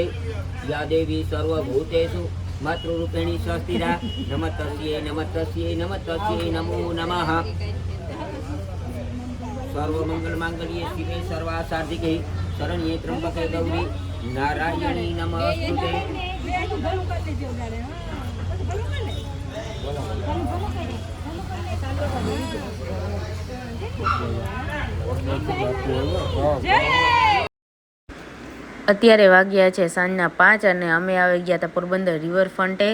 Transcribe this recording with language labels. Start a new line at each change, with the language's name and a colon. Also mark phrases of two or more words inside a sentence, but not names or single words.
Sanskrit: या देवी सर्वभूतेषु मातृरूपेणी स्वस्थिरा नमस्तस्यै नमस्तस्यै नमस्तस्यै नमो नमः। सर्वमंगल मांगल्ये शिवे सर्वासार्थिके शरण्ये त्र्यंबके गौरी नारायणी नमस्तुते।
Gujarati: અત્યારે વાગ્યા છે સાંજના 5 અને અમે આવી ગયા હતા પોરબંદર રિવરફ્રન્ટે।